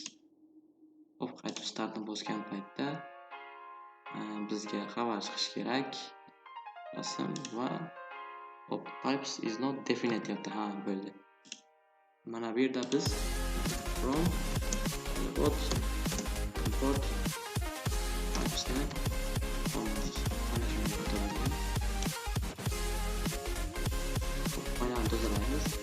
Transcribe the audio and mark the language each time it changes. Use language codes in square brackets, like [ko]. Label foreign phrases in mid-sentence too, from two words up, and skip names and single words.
[uz] Hop, qaytib startni bosgan paytda bizga xabar chiqishi kerak. Rasm va hop, [en] types is not definite [uz] deyapti. Bo'ldi. Mana bu yerda biz [en] from import typesni [uz] tozalaymiz.